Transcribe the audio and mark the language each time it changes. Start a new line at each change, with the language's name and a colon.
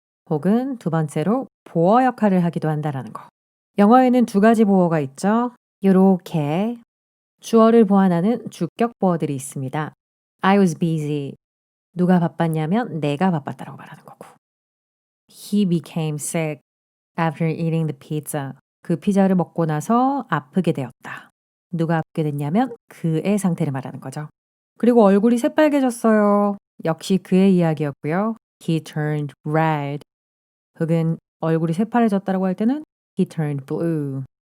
Korean: 혹은 두 번째로 보어 역할을 하기도 한다라는 거. 영어에는 두 가지 보어가 있죠. 요렇게 주어를 보완하는 주격 보어들이 있습니다.
English: I was busy.
Korean: 누가 바빴냐면 내가 바빴다라고 말하는 거고.
English: He became sick after eating the pizza.
Korean: 그 피자를 먹고 나서 아프게 되었다. 누가 아프게 됐냐면 그의 상태를 말하는 거죠. 그리고 얼굴이 새빨개졌어요. 역시 그의 이야기였고요.
English: He turned red.
Korean: 혹은 얼굴이 새파래졌다라고 할 때는
English: he turned blue.